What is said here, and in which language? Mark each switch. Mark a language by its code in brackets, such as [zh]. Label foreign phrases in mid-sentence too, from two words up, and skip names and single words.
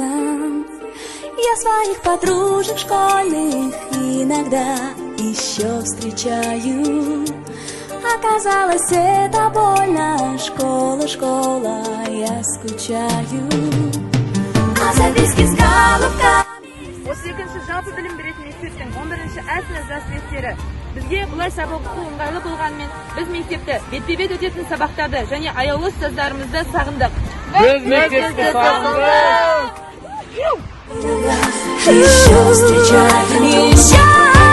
[ru] Я своих подружек школьных иногда еще встречаю. Оказалось, это больно. Школа, школа, я скучаю. А записки с голубками. [kk] 32-ші жалпы білім беретін мектептің 11-ші А сынып жас түлектері. Бізге бұлай сабақ оқу ыңғайлы болғанымен, біз мектепті бетпе-бет өтетін сабақтарды және аяулы ұстаздарымызды сағындық. Біз мектепті сағындық! [ru] Еще встречаю, еще